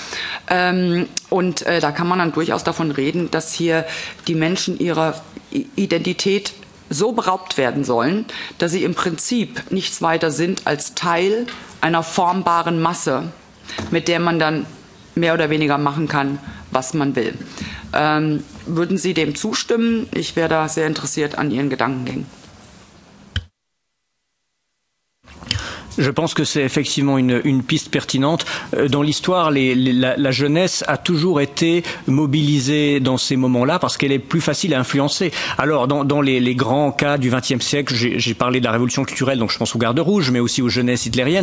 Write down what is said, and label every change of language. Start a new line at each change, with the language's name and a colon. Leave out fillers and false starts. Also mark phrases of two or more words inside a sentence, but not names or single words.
German: Da kann man dann durchaus davon reden, dass hier die Menschen ihrer Identität so beraubt werden sollen, dass sie im Prinzip nichts weiter sind als Teil einer formbaren Masse, mit der man dann mehr oder weniger machen kann, was man will. Würden Sie dem zustimmen? Ich wäre da sehr interessiert an Ihren Gedankengängen.
French: Je pense que c'est effectivement une piste pertinente. Dans l'histoire, la jeunesse a toujours été mobilisée dans ces moments-là parce qu'elle est plus facile à influencer. Alors, dans les grands cas du XXe siècle, j'ai parlé de la révolution culturelle, donc je pense aux gardes rouges, mais aussi aux jeunesses hitlériennes.